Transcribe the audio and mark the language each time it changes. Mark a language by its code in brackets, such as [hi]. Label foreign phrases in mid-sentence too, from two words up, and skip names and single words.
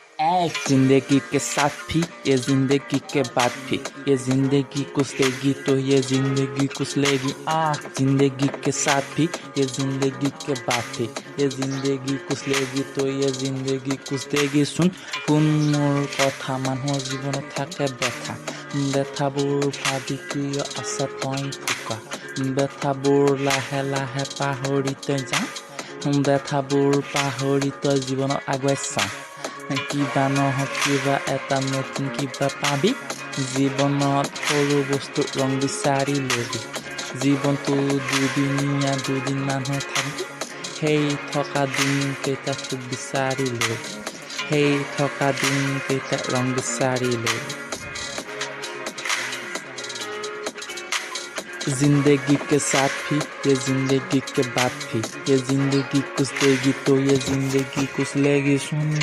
[hi] एक जिंदगी के साथ भी ये जिंदगी के बाद भी ये जिंदगी कुछ देगी तो ये जिंदगी कुछ लेगी जिंदगी के साथ भी ये जिंदगी के बाद भी ये जिंदगी कुछ लेगी तो ये जिंदगी कुछ देगी [as] শুন মোৰ কথা মানুহৰ জীৱনত থাকে ব্যথা ব্যথাবোৰ ভাবি কিয় আছা তই ফুকা ব্যথাবোৰ লাহে লাহে পাহৰি তই যা ব্যথাবোৰ পাহৰি তই জীৱনত আগুৱাই চা কিবা নহওক কিবা এটা নতুন কিবা পাবি জীৱনত সৰু বস্তু ৰং বিচাৰি লবি জীৱনটো দুদিনীয়া দুদিন মানুহ থাকবি সেই থকা দিনকেইটা তোক বিচাৰি লবি সেই থকা দিনকেইটা ৰং বিচাৰি লবি [hi] जिंदगी के साथ भी ये जिंदगी के बाद भी ये जिंदगी कुछ देगी तो ये जिंदगी कुछ लेगी सुन